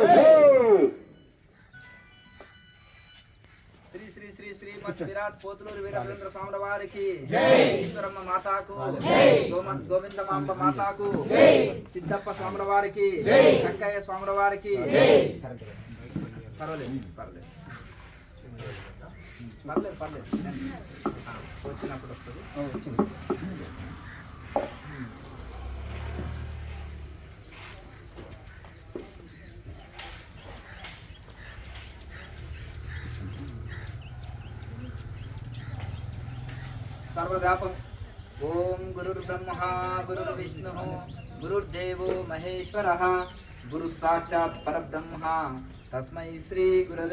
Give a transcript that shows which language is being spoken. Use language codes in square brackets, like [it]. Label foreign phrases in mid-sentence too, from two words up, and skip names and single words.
[te] శ్రీ శ్రీ శ్రీ శ్రీ విరాట్ పోతులూరు వీరభద్ర స్వాముల వారికి ఈశ్వరమ్మ మాతాకు గోవిందమాంబ మాతాకు సిద్ధప్ప స్వాముల వారికి వెంకయ్య స్వాముల వారికి పర్వాలేదు పర్లేదు పర్లేదు పర్లేదు వచ్చినప్పుడు వస్తుంది [sa] सर्वव्यापक ओम गुरुर्ब्रह्मा गुरुर्विष्णुः गुरुर्देवो महेश्वरः गुरु साक्षात् परब्रह्म तस्मै श्री गुरवे